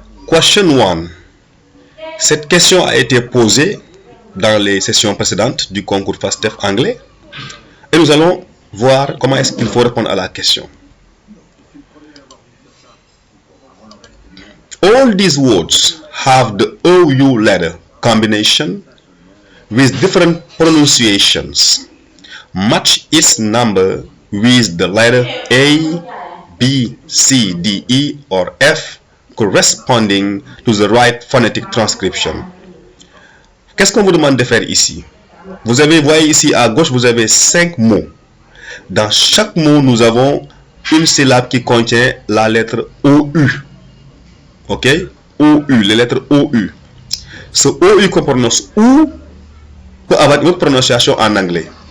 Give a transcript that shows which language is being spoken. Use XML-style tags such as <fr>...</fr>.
<fr>Question 1. Cette question a été posée dans les sessions précédentes du concours FASTEF anglais. Et nous allons voir comment est-ce qu'il faut répondre à la question.</fr> <en>All these words have the OU letter combination with different pronunciations. Match its number with the letter A, B, C, D, E, or F corresponding to the right phonetic transcription.</en> <fr>Qu'est-ce qu'on vous demande de faire ici? Voyez ici à gauche, vous avez 5 mots. Dans chaque mot, nous avons une syllabe qui contient la lettre OU. Ok? OU, les lettres OU. Ce OU qu'on prononce OU peut avoir une autre prononciation en anglais.</fr>